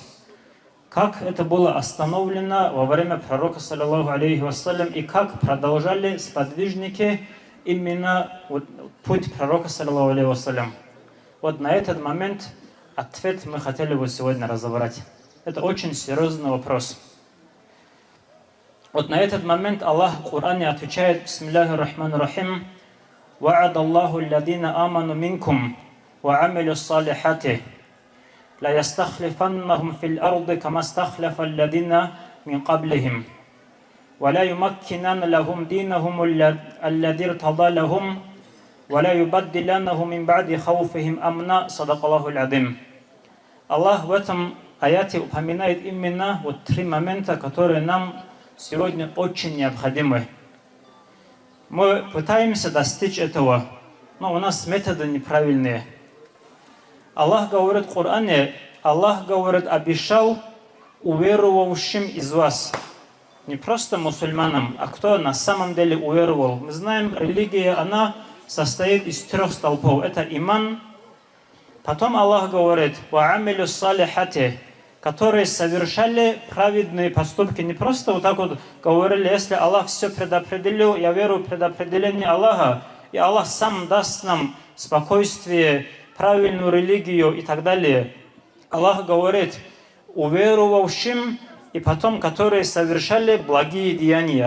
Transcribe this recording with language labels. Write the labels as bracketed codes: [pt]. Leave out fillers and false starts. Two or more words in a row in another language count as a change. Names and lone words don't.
[ru] Как это было остановлено во время пророка, [ar] صلى الله عليه وسلم, [ru] и как продолжали сподвижники именно вот, путь пророка, [ar] صلى الله عليه وسلم. [ru] Вот на этот момент ответ мы хотели бы сегодня разобрать. Это очень серьезный вопрос. Вот на этот момент Аллах в Коране отвечает: [ar] بسم الله الرحمن الرحيم. وَعَدَ اللَّهُ الَّذِينَ آمَنُوا مِنْكُمْ وَعَمِلُوا الصَّالِحَاتِ لَيَسْتَخْلِفَنَّهُمْ فِي الْأَرْضِ كَمَا اسْتَخْلَفَ الَّذِينَ مِنْ قَبْلِهِمْ وَلَا يُمَكِّنَنَّ لَهُمْ دِينَهُمُ الَّذِي ارْتَضَىٰ لَهُمْ وَلَا يُبَدِّلَنَّهُ مِنْ بَعْدِ خَوْفِهِمْ أَمْنًا صَدَقَ اللَّهُ الْعَظِيمُ. [ru] Аллах в этом аяте упоминает именно вот три момента, которые нам сегодня очень необходимы. Мы пытаемся достичь этого, но у нас методы неправильные. Аллах говорит в Коране, Аллах говорит, обещал уверовавшим из вас. Не просто мусульманам, а кто на самом деле уверовал. Мы знаем, религия, она состоит из 3 столпов. Это иман. Потом Аллах говорит, [ar] وَعَمِلُوا الصَّالِحَاتِ, [ru] которые совершали праведные поступки. Не просто вот так вот говорили, если Аллах все предопределил, я верю в предопределение Аллаха, и Аллах сам даст нам спокойствие, правильную религию и так далее. Аллах говорит, уверовавшим, и потом, которые совершали благие деяния.